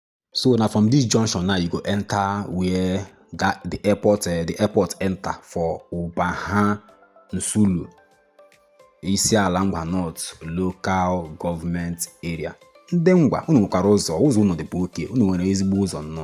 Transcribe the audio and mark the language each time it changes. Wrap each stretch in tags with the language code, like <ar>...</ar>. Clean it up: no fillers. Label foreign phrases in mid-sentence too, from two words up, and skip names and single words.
<en>So now from this junction now you go enter where that the airport enter for Umuahia Nsulu, Isiala Ngwa North Local Government Area.</en> <ig>Ndị Ngwa, unu nwekwara ụzọ unu dịkwa oke, unu nwere ezigbo ụzọ nnọọ.</ig>